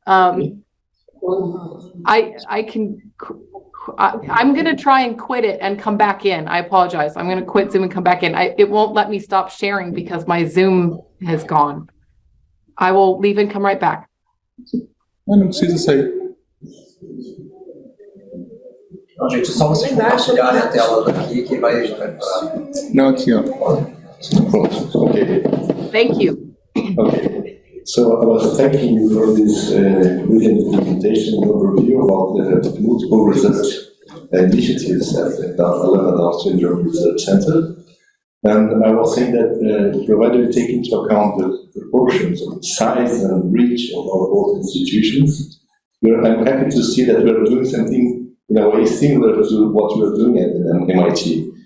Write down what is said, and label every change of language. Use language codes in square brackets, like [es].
[en] I'm going to try and quit it and come back in. I apologize. I'm going to quit Zoom and come back in. It won't let me stop sharing because my Zoom has gone. I will leave and come right back. [pt] Não precisa sair. Não, gente, só vocês compartilharem a tela daqui que vai parar. Não, aqui, ó. [en] Okay. Thank you. Okay. So I was thanking you for this brilliant presentation and overview about the multiple research initiatives at the Alana Down Syndrome Research Center. And I was saying that provided we take into account the proportions of size and reach of our both institutions, I'm happy to see that we are doing something in a way similar to what we are doing at MIT.